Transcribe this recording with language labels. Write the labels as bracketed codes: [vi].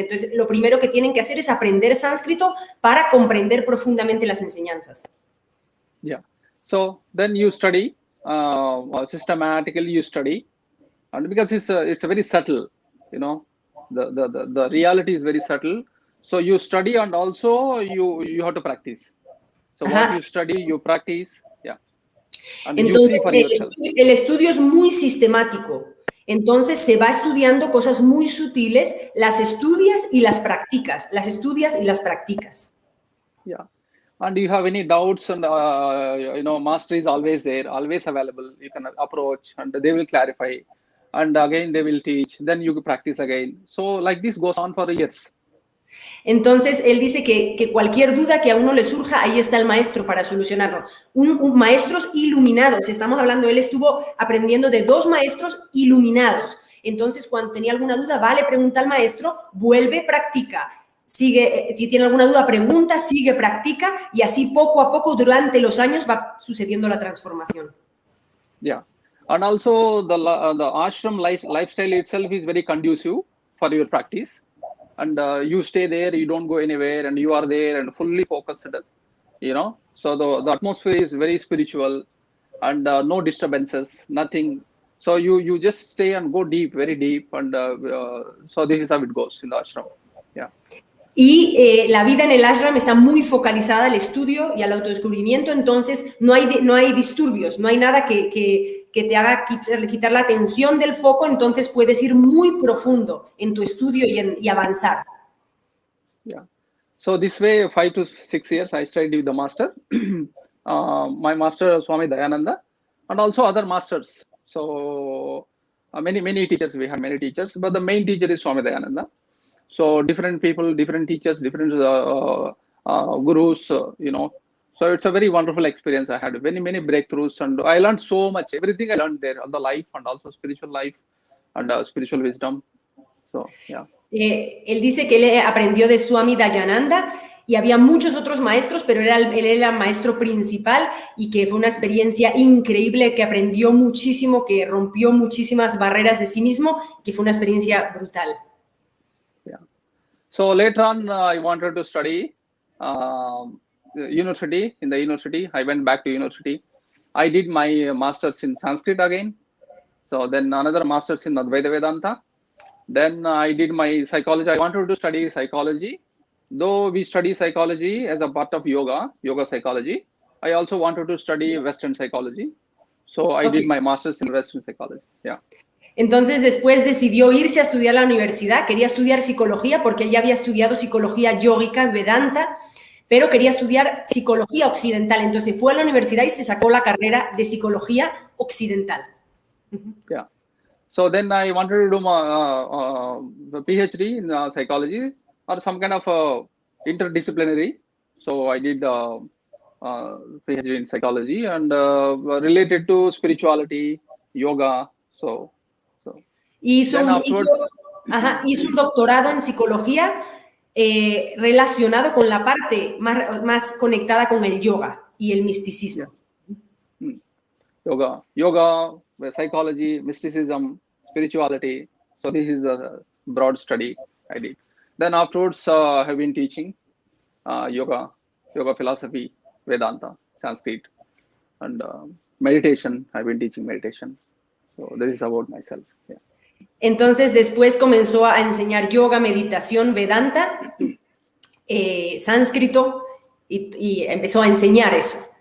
[es] Entonces, lo primero que tienen que hacer es aprender sánscrito para comprender profundamente las enseñanzas. [en] Yeah. So then you study, systematically you study, and because it's very subtle, you know, the reality is very subtle. So you study and also you have to practice. So what you study, you practice, yeah. And [es] entonces, [en] you see for yourself. [es] El estudio es muy sistemático. Entonces, se va estudiando cosas muy sutiles, las estudias y las practicas. Las estudias y las practicas. [en] Yeah. And you have any doubts, and master is always there, always available. You can approach, and they will clarify, and again they will teach. Then you practice again. So like this goes on for years. [es] Entonces, él dice que cualquier duda que a uno le surja, ahí está el maestro para solucionarlo. Maestros iluminados, estamos hablando, él estuvo aprendiendo de 2 maestros iluminados. Entonces, cuando tenía alguna duda, va, le pregunta al maestro, vuelve, practica. Sigue, si tiene alguna duda, pregunta, sigue, practica, y así poco a poco durante los años va sucediendo la transformación. [en] Yeah, and also the ashram lifestyle itself is very conducive for your practice, and you stay there, you don't go anywhere, and you are there and fully focused, you know. So the atmosphere is very spiritual, and no disturbances, nothing. So you just stay and go deep, very deep, and so this is how it goes in the ashram. Yeah. [es] Y la vida en el ashram está muy focalizada al estudio y al autodescubrimiento, entonces no hay disturbios, no hay nada que te haga quitar la atención del foco, entonces puedes ir muy profundo en tu estudio y avanzar. [en] Yeah. So this way, 5 to 6 years, I studied with the master, my master Swami Dayananda, and also other masters. So many teachers, we have many teachers, but the main teacher is Swami Dayananda. So different people, different teachers, different gurus, you know. So it's a very wonderful experience. I had many breakthroughs, and I learned so much. Everything I learned there, on the life and also spiritual life and spiritual wisdom. So yeah. [es] Él dice que él aprendió de Swami Dayananda y había muchos otros maestros, pero él era el maestro principal y que fue una experiencia increíble, que aprendió muchísimo, que rompió muchísimas barreras de sí mismo, que fue una experiencia brutal. [en] So later on, I wanted to study university. In the university, I went back to university. I did my master's in Sanskrit again. So then another master's in Advaita Vedanta. Then I did my psychology. I wanted to study psychology. Though we study psychology as a part of yoga psychology, I also wanted to study Western psychology. So I did my master's in Western psychology. Yeah. [es] Entonces, después decidió irse a estudiar a la universidad, quería estudiar psicología porque él ya había estudiado psicología yógica, Vedanta, pero quería estudiar psicología occidental. Entonces, fue a la universidad y se sacó la carrera de psicología occidental. [en] Yeah. So then I wanted to do my PhD in psychology or some kind of interdisciplinary. So I did PhD in psychology and related to spirituality, yoga. [es] Hizo un doctorado en psicología relacionado con la parte más conectada con el yoga y el misticismo. [en] Yoga, psychology, mysticism, spirituality. So this is the broad study I did. Then afterwards, I have been teaching yoga philosophy, Vedanta, Sanskrit, and meditation. I've been teaching meditation. So this is about myself. Yeah. [es] Entonces después comenzó a enseñar yoga, meditación, Vedanta, sánscrito y empezó a enseñar eso.